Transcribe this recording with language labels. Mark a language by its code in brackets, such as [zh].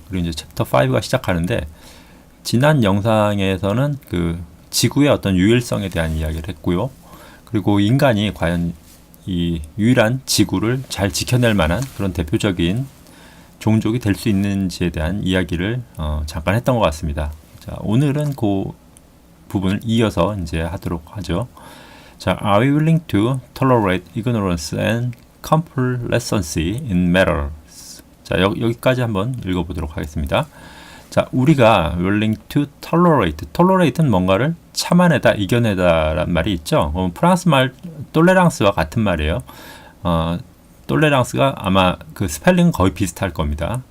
[ko] 그리고 이제 챕터 5가 시작하는데, 지난 영상에서는 그 지구의 어떤 유일성에 대한 이야기를 했고요. 그리고 인간이 과연 이 유일한 지구를 잘 지켜낼 만한 그런 대표적인 종족이 될 수 있는지에 대한 이야기를 잠깐 했던 것 같습니다. 자, 오늘은 그 부분을 이어서 이제 하도록 하죠. [en] 자, are we willing to tolerate ignorance and complacency in matters? [ko] 자, 여기까지 한번 읽어보도록 하겠습니다. 자, 우리가 [en] willing to tolerate [ko] 는 뭔가를 참아내다, 이겨내다라는 말이 있죠. 프랑스 말 톨레랑스와 같은 말이에요. 톨레랑스가 아마 그 스펠링은 거의 비슷할 겁니다.